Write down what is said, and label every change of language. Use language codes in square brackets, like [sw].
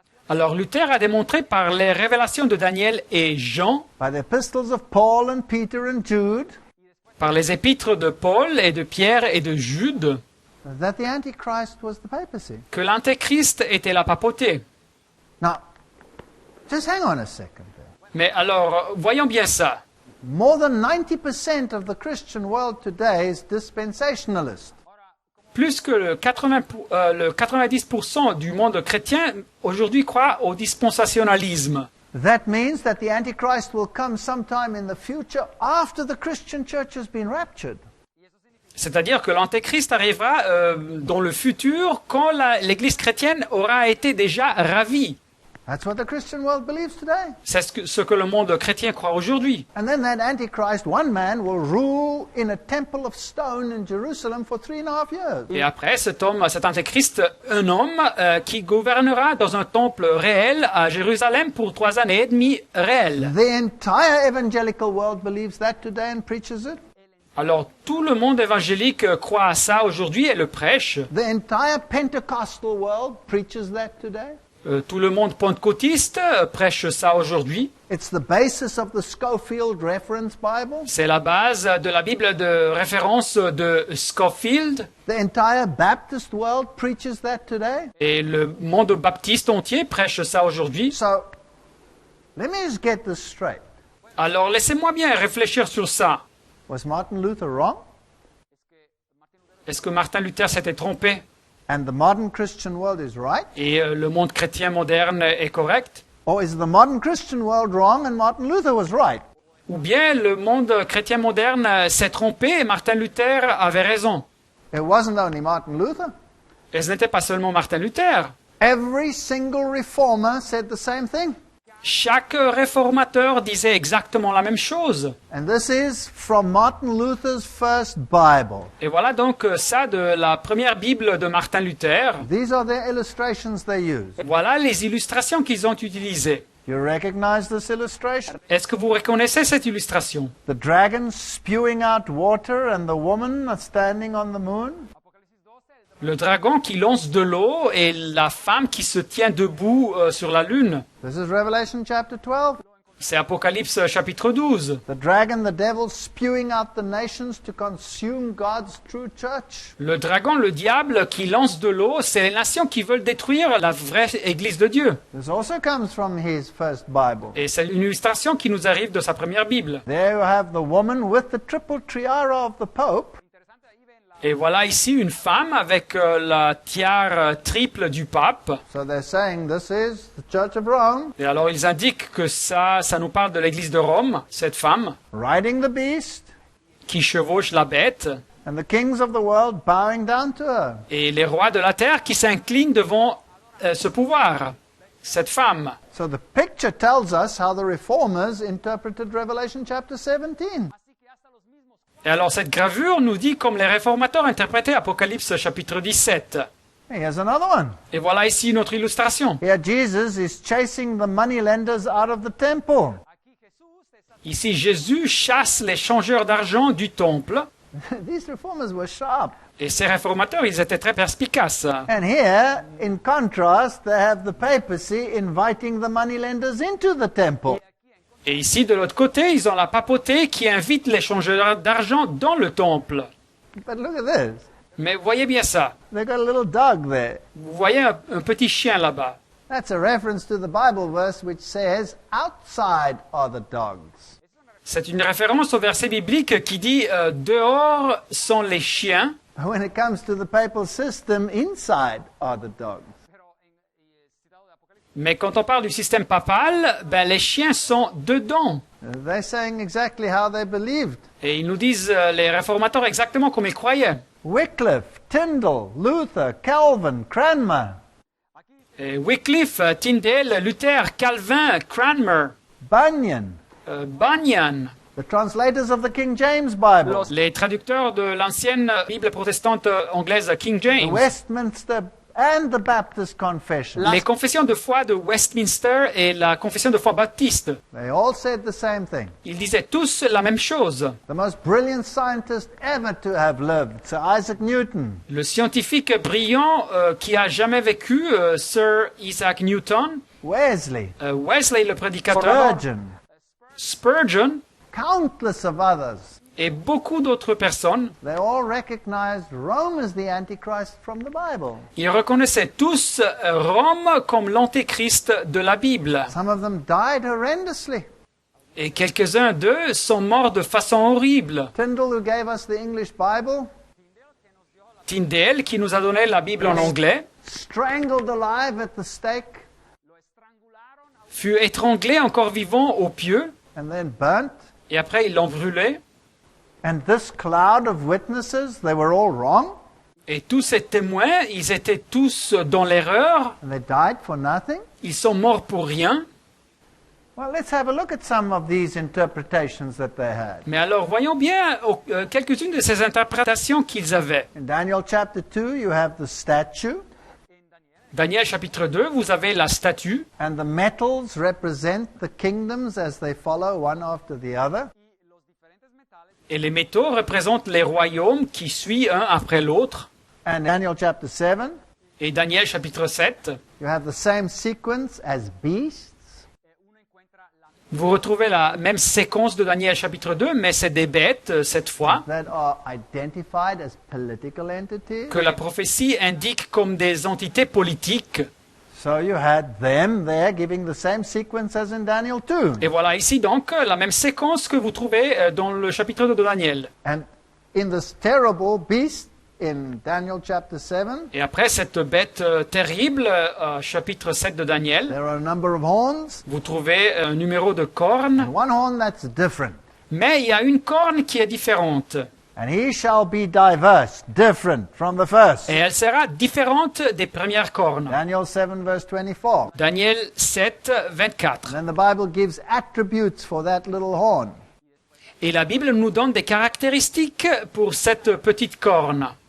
[fr] Alors Luther a démontré par les révélations de Daniel et Jean, [en] by the epistles of Paul and Peter and Jude, [fr] par les épîtres de Paul et de Pierre et de Jude, [en] that the Antichrist was the papacy. [fr] que l'Antéchrist était la papauté. [en] Now, just hang on a second there. [fr] Mais alors, voyons bien ça. [en] More than 90% of the Christian world today is dispensationalist. [fr] Plus que le 90% du monde chrétien aujourd'hui croit au dispensationalisme. [en] That means that the Antichrist will come sometime in the future after the Christian church has been raptured. [fr] C'est-à-dire que l'Antéchrist arrivera dans le futur quand l'Église chrétienne aura été déjà ravie. [en] That's what the Christian world believes today. [fr] C'est ce que le monde chrétien croit aujourd'hui. [en] And then that Antichrist, one man, will rule in a temple of stone in Jerusalem for 3.5 years. [fr] Et après, cet Antéchrist, un homme qui gouvernera dans un temple réel à Jérusalem pour 3 années et demie réelles. [en] The entire evangelical world believes that today and preaches it. [fr] Alors, tout le monde évangélique croit à ça aujourd'hui et le prêche. [en] The entire Pentecostal world preaches that today. [fr] Tout le monde pentecôtiste prêche ça aujourd'hui. [en] It's the basis of the Scofield Reference Bible. [fr] C'est la base de la Bible de référence de Scofield. [en] The entire Baptist world preaches that today. [fr] Et le monde baptiste entier prêche ça aujourd'hui. [en] So, let me just get this straight. [fr] Alors, laissez-moi bien réfléchir sur ça. [en] Was Martin Luther wrong? [fr] Est-ce que Martin Luther s'était trompé? [en] And the modern Christian world is right? [fr] Et le monde chrétien moderne est correct? [en] Or is the modern Christian world wrong and Martin Luther was right? [fr] Ou bien le monde chrétien moderne s'est trompé et Martin Luther avait raison? [en] It wasn't only Martin Luther. [fr] Et ce n'était pas seulement Martin Luther. [en] Every single reformer said the same thing. [fr] Chaque réformateur disait exactement la même chose. [en] And this is from Martin Luther's first Bible. [fr] Et voilà donc ça de la première Bible de Martin Luther. [en] These are the illustrations they used. [fr] Voilà les illustrations qu'ils ont utilisées. [en] You recognize this illustration? [fr] Est-ce que vous reconnaissez cette illustration? [en] The dragon spewing out water and the woman standing on the moon? [fr] Le dragon qui lance de l'eau et la femme qui se tient debout sur la lune. [en] This is Revelation chapter 12. [fr] C'est Apocalypse chapitre 12. [en] The dragon, the devil, spewing out the nations to consume God's true church. [fr] Le dragon, le diable qui lance de l'eau, c'est les nations qui veulent détruire la vraie Église de Dieu. [en] This also comes from his first Bible. [fr] Et c'est une illustration qui nous arrive de sa première Bible. [en] There you have the woman with the triple tiara of the Pope. [fr] Et voilà ici une femme avec la tiare triple du pape. [en] So they're saying this is the Church of Rome, [fr] Et alors ils indiquent que ça nous parle de l'église de Rome, cette femme [en] riding the beast, [fr] qui chevauche la bête, [en] and the kings of the world bowing down to her. [fr] et les rois de la terre qui s'inclinent devant ce pouvoir, cette femme. [en] So the picture tells us how the reformers interpreted Revelation chapter 17. [fr] Et alors cette gravure nous dit comme les réformateurs interprétaient Apocalypse chapitre 17. [en] Here's another one. [fr] Et voilà ici une autre illustration. [en] Here Jesus is chasing the moneylenders out of the temple. [fr] Ici Jésus chasse les changeurs d'argent du temple. [en] These reformers were sharp. [fr] Et ces réformateurs, ils étaient très perspicaces. [en] And here, in contrast, they have the papacy inviting the moneylenders into the temple. [fr] Et ici, de l'autre côté, ils ont la papauté qui invite les changeurs d'argent dans le temple. [en] But look at this. [fr] Mais voyez bien ça. [en] They've got a little dog there. [fr] Vous voyez un petit chien là-bas. [en] That's a reference to the Bible verse which says, outside are the dogs. [fr] C'est une référence au verset biblique qui dit dehors sont les chiens. [en] When it comes to the papal system, inside are the dogs. [fr] Mais quand on parle du système papal, ben les chiens sont dedans. [en] They're saying exactly how they believed. [fr] Et ils nous disent, les réformateurs, exactement comme ils croyaient. [en] Wycliffe, Tyndale, Luther, Calvin, Cranmer, [fr] Et Wycliffe, Tyndale, Luther, Calvin, Cranmer, [en] Bunyan, [fr] Bunyan, [en] the translators of the King James Bible, [fr] les traducteurs de l'ancienne Bible protestante anglaise King [en] the [fr] James, [en] Westminster and the Baptist Confession. [fr] les confessions de foi de Westminster et la confession de foi baptiste. [en] They all said the same thing. [fr] Ils disaient tous la même chose. [en] The most brilliant scientist ever to have lived, Sir Isaac Newton, [fr] Le scientifique brillant qui a jamais vécu, Sir Isaac Newton, [en] Wesley, [fr] Wesley le prédicateur, [en] Spurgeon, [fr] Spurgeon [en] countless of others. [fr] et beaucoup d'autres personnes, [en] They all recognized Rome as the Antichrist from the Bible. [fr] ils reconnaissaient tous Rome comme l'antéchrist de la Bible. [en] Some of them died horrendously. [fr] Et quelques-uns d'eux sont morts de façon horrible. [en] Tyndale, who gave us the English Bible, [fr] Tyndale, qui nous a donné la Bible en anglais, [en] strangled alive at the stake [fr] fut étranglé encore vivant au pieu, [en] and then burnt. [fr] et après ils l'ont brûlé. [en] And this cloud of witnesses, they were all wrong, [fr] Et tous ces témoins, ils étaient tous dans l'erreur, [en] and they died for nothing. [fr] ils sont morts pour rien. [en] Well, let's have a look at some of these interpretations that they had. [fr] Mais alors voyons bien quelques-unes de ces interprétations qu'ils avaient. [en] In Daniel chapter 2, you have the statue, [fr] Daniel chapitre 2, vous avez la statue, [en] and the metals represent the kingdoms as they follow one after the other. [fr] et les métaux représentent les royaumes qui suivent un après l'autre. [en] And Daniel chapter 7, [fr] Et Daniel chapitre 7, [en] you have the same sequence as beasts. [fr] vous retrouvez la même séquence de Daniel chapitre 2, mais c'est des bêtes cette fois, [en] That are identified as political entities. [fr] que la prophétie indique comme des entités politiques. [en] So you had them there giving the same sequence as in Daniel 2. [fr] Et voilà ici donc la même séquence que vous trouvez dans le chapitre 2 de Daniel. [en] And in this terrible beast in Daniel chapter 7, [fr] Et après cette bête terrible, chapitre 7 de Daniel, [en] there are a number of horns, [fr] vous trouvez un numéro de cornes, [en] and one horn that's different. [fr] mais il y a une corne qui est différente. [en] And he shall be diverse, different from the first. [fr] Et elle sera différente des premières cornes. [en] Daniel 7 verse 24. [fr] Daniel 7, 24. [en] And then the Bible gives attributes for that little horn. [fr] Et la Bible nous donne des caractéristiques pour cette petite corne.